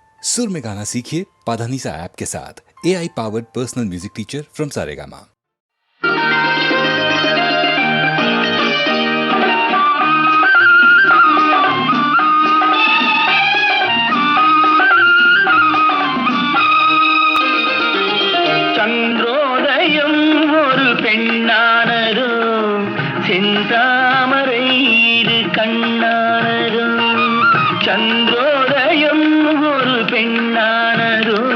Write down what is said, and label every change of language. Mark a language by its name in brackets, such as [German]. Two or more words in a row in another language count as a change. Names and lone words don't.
[Hindi] सुर में गाना सीखिए पाधानीसा ऐप के साथ। [English] AI powered personal music teacher from Saregama. [Tamil] चंद्रोदयम ஒரு பெண்ணானதோ செந்தாமரை இரு கண்ணானதோ சந்திரோதயம் ஒரு பெண்ணானதோ